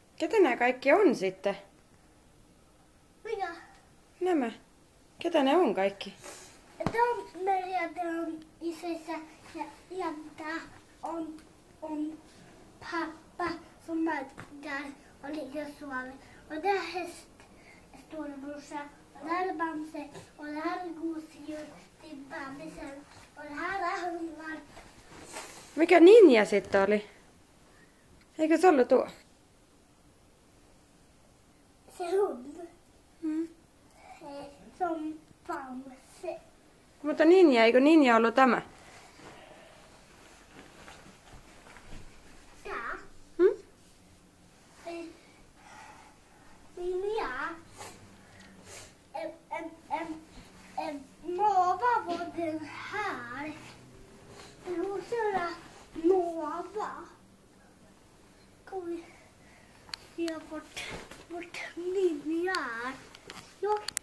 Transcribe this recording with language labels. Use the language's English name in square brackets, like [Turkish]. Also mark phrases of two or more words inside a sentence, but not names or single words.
[Finnish] Ketä nämä kaikki on sitten? Mikä? Nämä. Ketä ne on kaikki? Tämä on Merja, tämä on isänsä ja tämä on pappa [Swedish] som där och ligger och sover. Och det är storebrorsa. Och det här är Bamse. Och det här är gosedjur till bebisen. Och det här är hundar. [Finnish] Mikä Ninja sitten oli? Eikö se ollut tuo? [Swedish] Se hund. Mm. Som Bamse. [Finnish] Mutta Ninja, eikö Ninja ollut tämä? [Swedish] Ja. Mm? Ja. Nova var den här. Rosorna Nova. Kom vi. Vi har fått Ninja. Jag